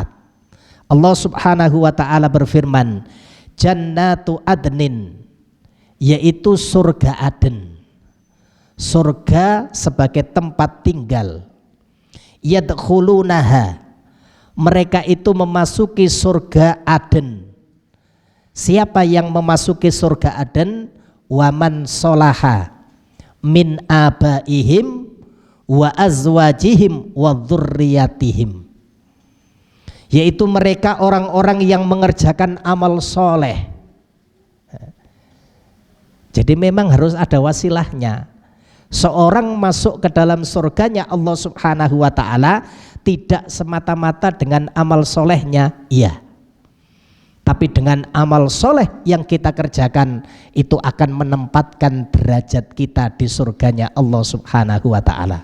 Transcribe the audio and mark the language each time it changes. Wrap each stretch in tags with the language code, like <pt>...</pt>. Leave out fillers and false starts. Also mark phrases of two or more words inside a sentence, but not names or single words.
<id>Allah</id> <ar>سبحانه و تعالى</ar> <id>berfirman,</id> <ar>جنات عدن,</ar> <id>yaitu surga Aden, surga sebagai tempat tinggal. Yadkhulunaha, mereka itu memasuki surga Aden. Siapa yang memasuki surga Aden?</id> <ar>ومن صلح من آبائهم وأزواجهم وذرياتهم,</ar> <id>yaitu mereka orang-orang yang mengerjakan amal soleh. Jadi memang harus ada wasilahnya. Seorang masuk ke dalam surganya Allah</id> <ar>سبحانه و تعالى</ar> <id>tidak semata-mata dengan amal solehnya, iya, tapi dengan amal soleh yang kita kerjakan itu akan menempatkan derajat kita di surganya Allah</id> <ar>سبحانه و تعالى.</ar>